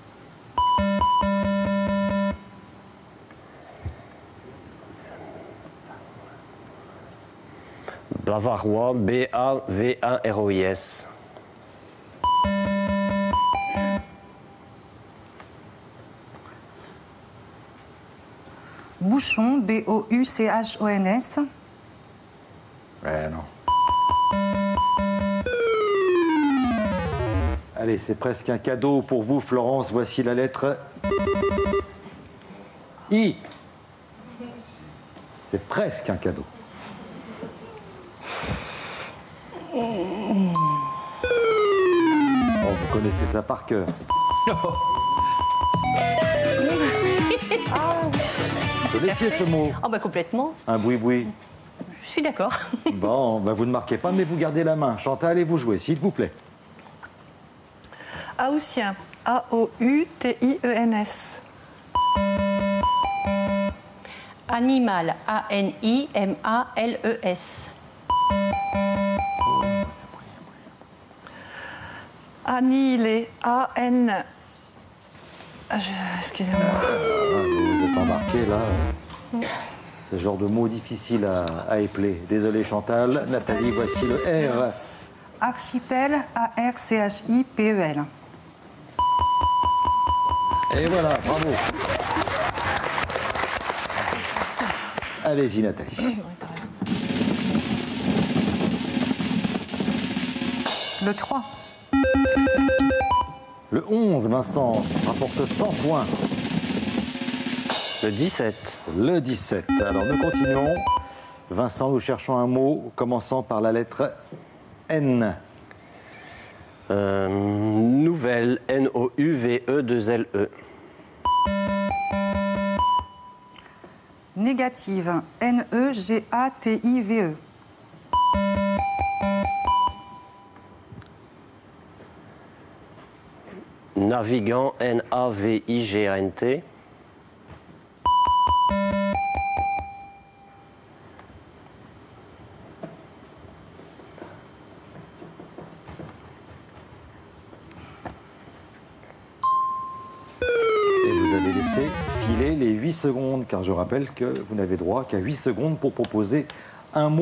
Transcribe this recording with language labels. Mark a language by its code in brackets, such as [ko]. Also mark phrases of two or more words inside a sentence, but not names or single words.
[fr] Bavarois. B-A-V-A-R-O-I-S. Bouchon. B-O-U-C-H-O-N-S. Ouais, non. Allez, c'est presque un cadeau pour vous, Florence. Voici la lettre I. C'est presque un cadeau. Oh, vous connaissez ça par cœur. Vous connaissiez ce mot? Ah bah complètement, Un boui-boui. je suis d'accord. Bon, bah vous ne marquez pas, mais vous gardez la main. Chantal, allez vous jouer, s'il vous plaît. Haussien. A-O-U-T-I-E-N-S. Animal, A-N-I-M-A-L-E-S. Annihilé. A-N... Excusez-moi. Vous êtes embarqué là. C'est le genre de mots difficile à épeler. Désolé Chantal. Nathalie, voici le R. Archipel. A-R-C-H-I-P-E-L. Et voilà, bravo. Allez-y Nathalie. Le 3. Le 11, Vincent, rapporte 100 points. Le 17. Le 17. Alors nous continuons. Vincent, nous cherchons un mot commençant par la lettre N. Nouvelle. N-O-U-V-E-2-L-E. Négative. N-E-G-A-T-I-V-E. Navigant. N-A-V-I-G-A-N-T. Et vous avez laissé filer les 8 secondes, car je rappelle que vous n'avez droit qu'à 8 secondes pour proposer un mot.